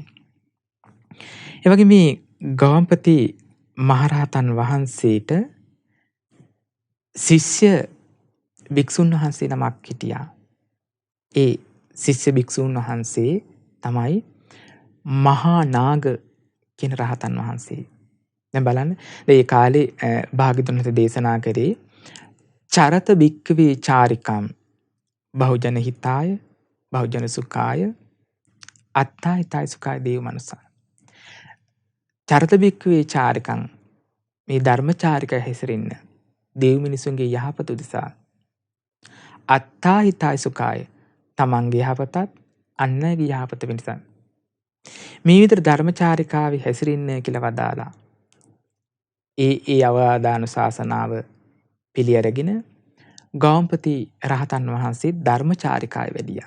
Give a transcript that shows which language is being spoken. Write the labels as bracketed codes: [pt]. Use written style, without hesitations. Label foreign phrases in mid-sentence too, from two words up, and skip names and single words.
[si] ඒ වගේ මේ ගවම්පති මහරහතන් වහන්සේට ශිෂ්‍ය භික්ෂුන් වහන්සේ නමක් හිටියා. ඒ ශිෂ්‍ය භික්ෂුන් වහන්සේ තමයි මහා නාග කියන රහතන් වහන්සේ. දැන් බලන්න ඒ කාලේ භාග්‍යවතුන් වහන්සේ දේශනා කරේ [pi] චරත භික්ඛවේ චාරිකම් බහුජන හිතාය බහුජන සුඛාය අත්තා හිතාය සුඛාය දේව මනසා. චරත භික්ඛවේ චාරිකම් [si] මේ ධර්මචාරික හැසිරෙන්න දේව මිනිසුන්ගේ යහපත උදෙසා [pi] අත්තා හිතාය සුඛාය [si] තමන්ගේ යහපතත් අන් අයගේ යහපත වෙනස මේ විතර ධර්මචාරිකාවේ හැසිරෙන්න කියලා වදාලා. ඒ අවදාන ශාසනාව පිළි අරගෙන ගවම්පති රහතන් වහන්සේ ධර්මචාරිකාවේ වැඩියා.